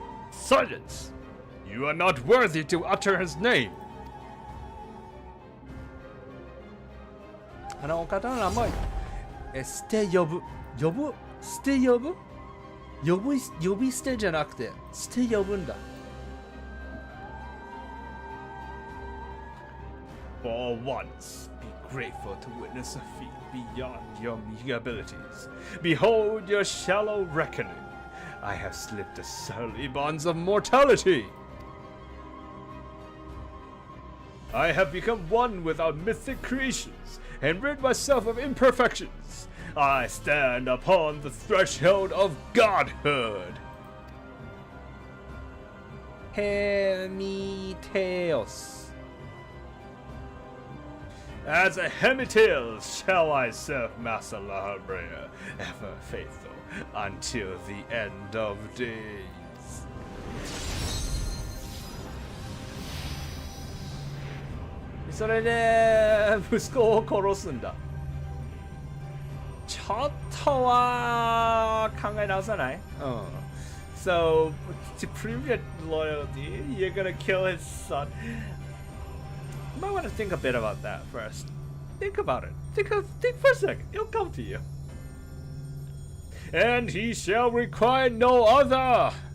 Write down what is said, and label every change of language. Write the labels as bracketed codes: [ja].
[en] Silence! You are not worthy to utter his name! [ja] お方の名前捨て呼ぶ捨て呼ぶ呼び捨てじゃなくて捨て呼ぶんだ [en] For once, be grateful to witness a feat beyond your meager abilities. Behold your shallow reckoning. I have slipped the surly bonds of mortality. I have become one with our mythic creations and rid myself of imperfections. I stand upon the threshold of godhood. Hemiteos. As a Hemiteos shall I serve Master La Habrea, ever faithful until the end of days. So then, [ja] 息子を殺すんだ。ちょっとは考え直さない？ [en] So, to prove your loyalty, you're gonna kill his son. You might want to think a bit about that first. Think about it. Think for a second. It'll come to you. And he shall require no other.